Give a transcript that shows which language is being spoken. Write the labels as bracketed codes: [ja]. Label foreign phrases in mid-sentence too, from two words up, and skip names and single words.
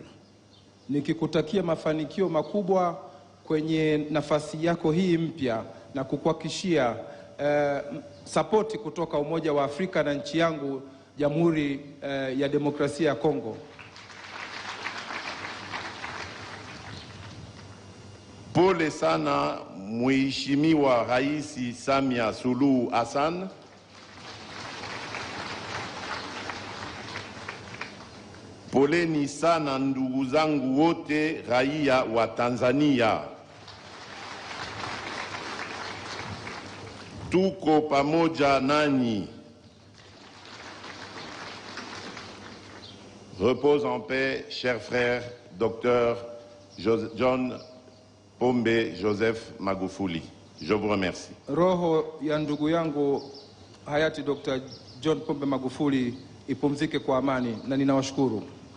[sw] Nikikutakia mafanikio makubwa kwenye nafasi yako hii mpya na kukuhakikishia sapoti kutoka Umoja wa Afrika na nchi yangu Jamhuri ya Demokrasia ya Kongo. Pole sana Mheshimiwa Rais Samia Suluhu Hassan. Poleni sana ndugu zangu wote raia wa Tanzania. Tuko pamoja nanyi. [fr] Repose en paix, cher frère, Dr. John Pombe Joseph Magufuli. Je vous remercie. [sw] Roho ya ndugu yangu hayati Dr. John Pombe Magufuli ipumzike kwa amani na ninawashukuru.